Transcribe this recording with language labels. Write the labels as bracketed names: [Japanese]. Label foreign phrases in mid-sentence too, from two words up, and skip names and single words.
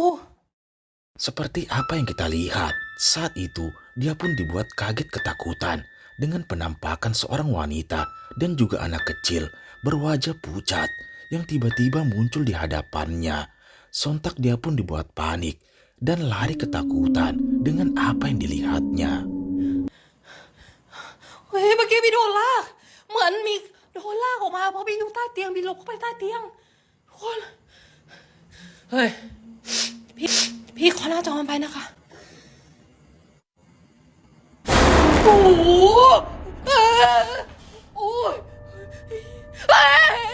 [Indonesian] Seperti apa yang kita lihat, saat itu dia pun dibuat kaget ketakutan dengan penampakan seorang wanita dan juga anak kecil berwajah pucat yang tiba-tiba muncul di hadapannya. Sontak dia pun dibuat panik dan lari ketakutan dengan apa yang dilihatnya. [Thai] เฮ้ยเมื่อกี้มีโดนลากเหมือนมีโดนลากออกมาเพราะมีอยู่ใต้เตียงมีหลบเข้าไปใต้เตียงทุกคนเฮ้ยพี่ขอหน้าจอมันไปนะคะ โอ้โหโอ้ยเฮ้ย